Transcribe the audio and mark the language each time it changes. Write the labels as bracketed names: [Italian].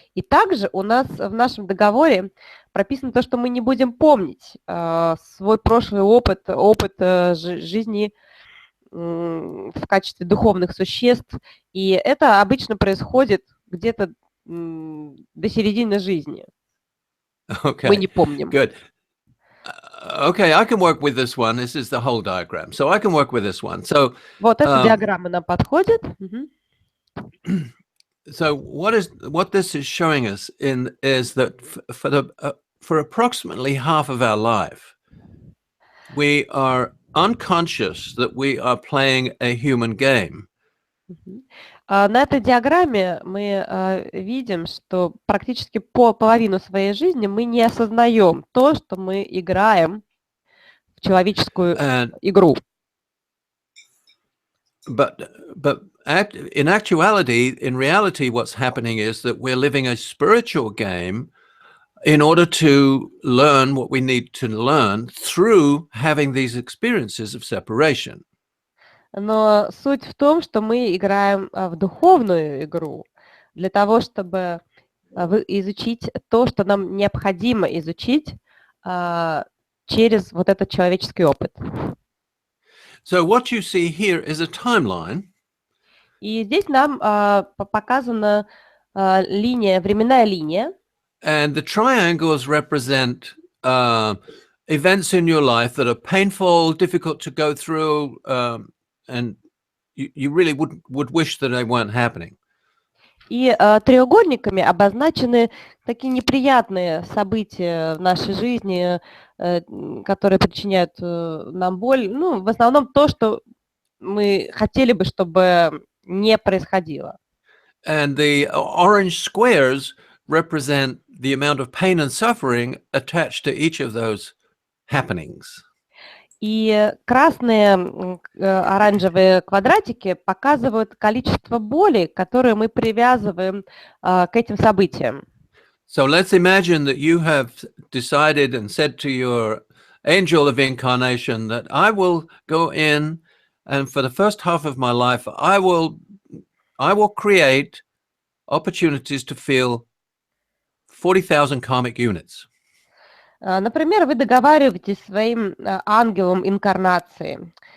[Russian] И также у нас в нашем договоре прописано то, что мы не будем помнить свой прошлый опыт жизни в качестве духовных существ. И это обычно происходит где-то до середины жизни. [English] Okay. [Russian] Мы не помним. [English] Good. Okay, I can work with this one. This is the whole diagram. So I can work with this one. So [Russian] вот эта диаграмма нам подходит. [English] So what this is showing us is that for approximately half of our life, we are unconscious that we are playing a human game. [Russian] На этой диаграмме мы видим, что практически половину своей жизни мы не осознаем то, что мы играем в человеческую игру. [English] But in actuality, in reality, what's happening is that we're living a spiritual game in order to learn what we need to learn through having these experiences of separation. [Russian] Но суть в том, что мы играем в духовную игру для того, чтобы изучить то, что нам необходимо изучить через вот этот человеческий опыт. [English] So what you see here is a timeline. [Russian] И здесь нам показана временная линия. [English] And the triangles represent events in your life that are painful, difficult to go through, and you really would wish that they weren't happening. [Russian] И треугольниками обозначены такие неприятные события в нашей жизни, которые причиняют нам боль. Ну, в основном то, что мы хотели бы, чтобы не происходило. [English] And the orange squares represent the amount of pain and suffering attached to each of those happenings. [Russian] И красные оранжевые квадратики показывают количество боли, которое мы привязываем к этим событиям. [English] So let's imagine that you have decided and said to your angel of incarnation that I will go in and for the first half of my life I will create opportunities to feel 40,000 karmic units. [Russian] Например, вы договариваетесь с своим ангелом инкарнации.